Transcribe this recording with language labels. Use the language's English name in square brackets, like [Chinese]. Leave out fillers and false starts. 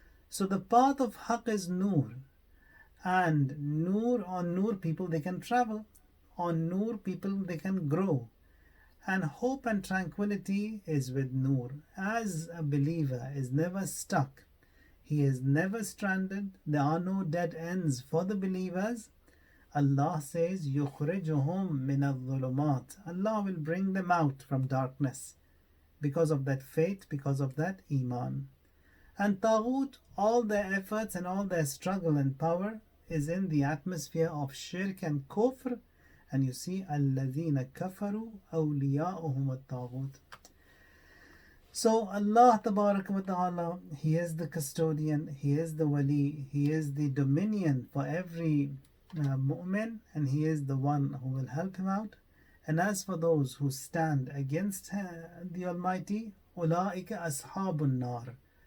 [English] So the path of haqq is nur. And nur, on nur people they can travel. On nur people they can grow. And hope and tranquility is with nur. As a believer is never stuck, he is never stranded, there are no dead ends for the believers. Allah says, [Arabic] يُخْرِجُهُمْ مِنَ الظُّلُمَاتِ. [English] Allah will bring them out from darkness because of that faith, because of that iman. And Taghut, all their efforts and all their struggle and power is in the atmosphere of shirk and kufr. And you see, [Arabic] الَّذِينَ كَفَرُوا أَوْلِيَاؤُهُمُ الطَّاغُوتِ. [English] So Allah Tabarak wa Ta'ala, He is the custodian, He is the wali, He is the dominion for every mu'min, and He is the one who will help him out. And as for those who stand against the Almighty, [Arabic] أُولَٰئِكَ أَصْحَابُ النَّارِ.